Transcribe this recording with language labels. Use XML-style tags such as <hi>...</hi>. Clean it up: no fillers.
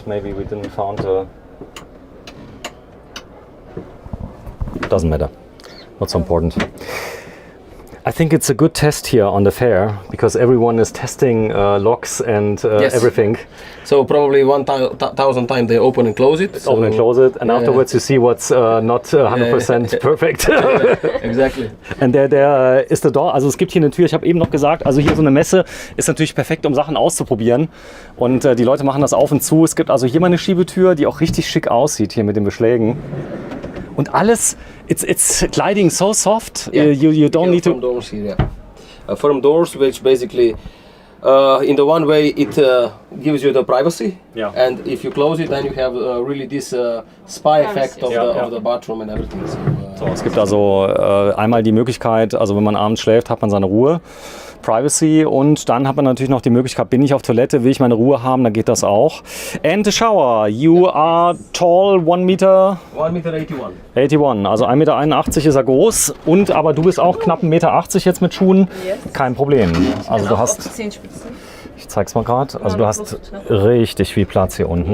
<en>Maybe we didn't found Doesn't matter. Not so important. I think it's a good test here on the fair because everyone is testing locks and Yes. everything. So probably 1,000 times they open and close it. Open and close it, and Yeah. afterwards you see what's not 100% perfect. Exactly.</en> <de>Und der ist der Door, also es gibt hier eine Tür, ich habe eben noch gesagt, also hier so eine Messe ist natürlich perfekt, um Sachen auszuprobieren. Und die Leute machen das auf und zu. Es gibt also hier mal eine Schiebetür, die auch richtig schick aussieht, hier mit den Beschlägen. Und alles,</de> <en>it's gliding so soft, you don't need Firm doors here, yeah. Firm doors, which basically, in the one way, it gives you the privacy. Yeah. And if you close it, then you have really this spy effect of, Yeah. of the bathroom and everything. So,</en> <de>So, es gibt also einmal die Möglichkeit, also wenn man abends schläft, hat man seine Ruhe, Privacy, und dann hat man natürlich noch die Möglichkeit, bin ich auf Toilette, will ich meine Ruhe haben, dann geht das auch.</de> <en>And the shower, you are tall, 1 Meter 1,81 m.</en> <de>81, also 1,81 Meter ist er groß, und aber du bist auch knapp 1,80 Meter jetzt mit Schuhen,</de> <en>Yes.</en> <de>kein Problem. Also du Auf die hast, Zehenspitzen. ich zeig's mal gerade, also du hast Brust, ne? richtig viel Platz hier unten,</de>